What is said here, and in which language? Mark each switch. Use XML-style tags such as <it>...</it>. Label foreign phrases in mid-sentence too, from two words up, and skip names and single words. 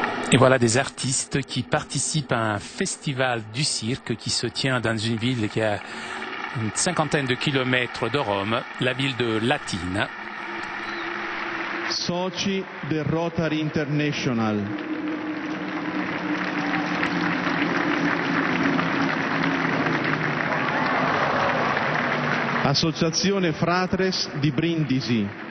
<fr>Et voilà des artistes qui participent à un festival du cirque qui se tient dans une ville qui a une cinquantaine de kilomètres de Rome, la ville de Latina.</fr> <it>Soci del Rotary International. Associazione Fratres di Brindisi.</it>